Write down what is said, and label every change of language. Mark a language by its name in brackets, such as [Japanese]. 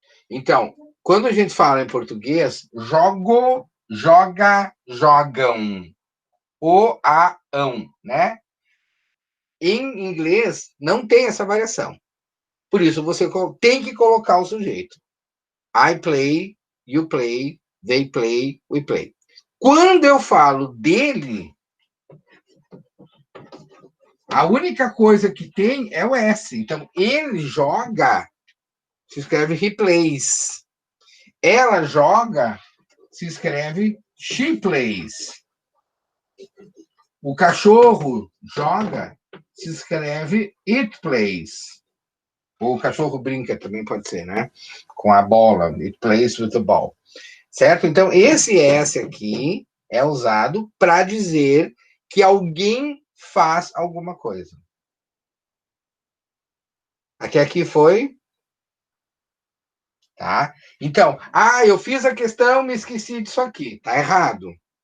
[Portuguese] Então, quando a gente fala em português, jogo, joga, jogam. O-a-ão, né? Em inglês, não tem essa variação. Por isso, você tem que colocar o sujeito. [English] I play, you play, they play, we play. [Portuguese] Quando eu falo dele, a única coisa que tem é o S. Então, ele joga, se escreve [English] he plays. [Portuguese] Ela joga, se escreve [English] she plays. [Portuguese] O cachorro joga, se escreve [English] it plays. [Portuguese] Ou o cachorro brinca também pode ser, né? Com a bola, [English] it plays with the ball. [Portuguese] Certo? Então, esse S aqui é usado para dizer que alguém faz alguma coisa. Aqui foi... Tá? Então, eu fiz a questão, me esqueci disso aqui. Tá errado.